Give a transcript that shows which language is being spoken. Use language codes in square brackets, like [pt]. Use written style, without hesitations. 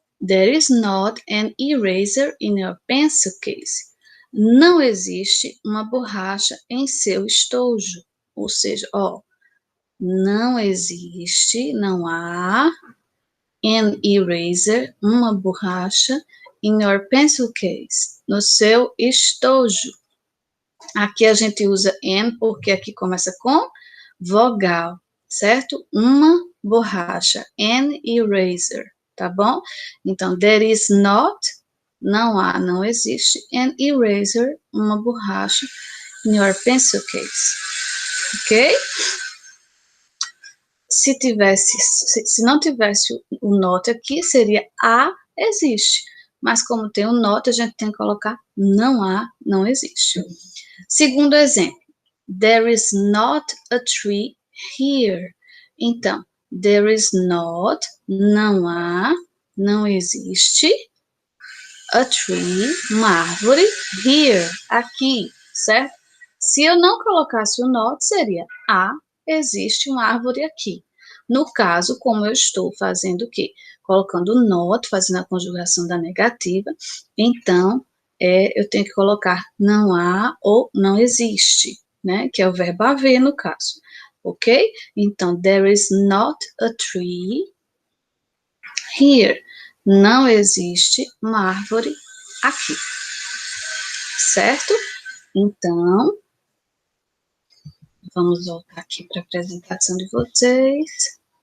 [en] There is not an eraser in your pencil case. [pt] Não existe uma borracha em seu estojo. Ou seja, ó, não existe, não há [en] an eraser, [pt] uma borracha, [en] in your pencil case, [pt] no seu estojo. Aqui a gente usa an porque aqui começa com vogal, certo? Uma borracha, [en] an eraser, [pt] tá bom? Então, [en] there is not, [pt] não há, não existe, [en] an eraser, [pt] uma borracha, [en] in your pencil case, ok? [pt] Se não tivesse o not aqui, seria há, existe. Mas como tem o not, a gente tem que colocar não há, não existe. Segundo exemplo, [en] there is not a tree here. [pt] Então, [en] there is not, [pt] não há, não existe, [en] a tree, [pt] uma árvore, [en] here, [pt] aqui, certo? Se eu não colocasse o not, seria há, existe uma árvore aqui. No caso, como eu estou fazendo o quê? Colocando o not, fazendo a conjugação da negativa, então, eu tenho que colocar não há ou não existe, né? Que é o verbo haver no caso, ok? Então, [en] there is not a tree here. [pt] Não existe uma árvore aqui, certo? Então, vamos voltar aqui para a apresentação de vocês.